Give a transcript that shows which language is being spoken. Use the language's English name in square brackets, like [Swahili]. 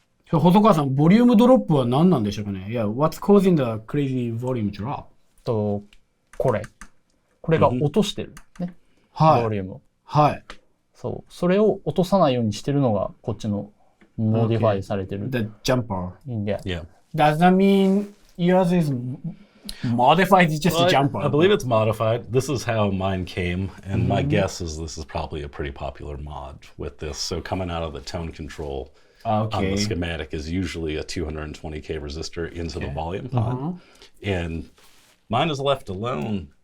[Japanese] 細川さん、ボリュームドロップは何なんでしょうかね。 [English] Yeah, what's causing the crazy volume drop? [Japanese] これが落としてるね。ボリュームを。はい。そう。それを落とさないようにしてるのがこっちのモディファイされてる。 [English] The jumper. Yeah. Does that mean yours is modified? It's just a jumper. I believe it's modified. This is how mine came, and my guess is this is probably a pretty popular mod with this. So coming out of the tone control on the schematic is usually a 220K resistor into the volume pod. And mine is left alone